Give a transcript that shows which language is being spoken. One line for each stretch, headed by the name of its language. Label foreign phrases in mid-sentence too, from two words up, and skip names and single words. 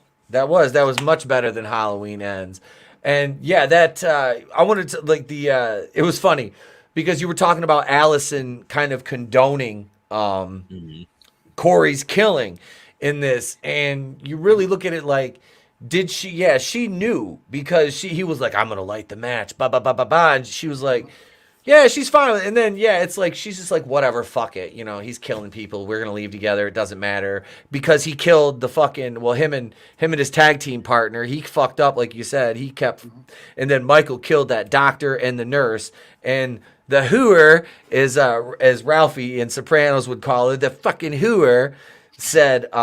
English: That was much better than Halloween Ends, and yeah, that I wanted to like the. It was funny because you were talking about Allison kind of condoning Corey's killing in this, and you really look at it like. Did she? Yeah, she knew because he was like, I'm gonna light the match, ba ba ba ba ba, and she was like, yeah, she's fine with it. And then yeah, it's like she's just like, whatever, fuck it, he's killing people. We're gonna leave together. It doesn't matter because he killed the fucking him and his tag team partner. He fucked up, like you said. He kept, and then Michael killed that doctor and the nurse and the hooer is as Ralphie in Sopranos would call it, the fucking hooer said.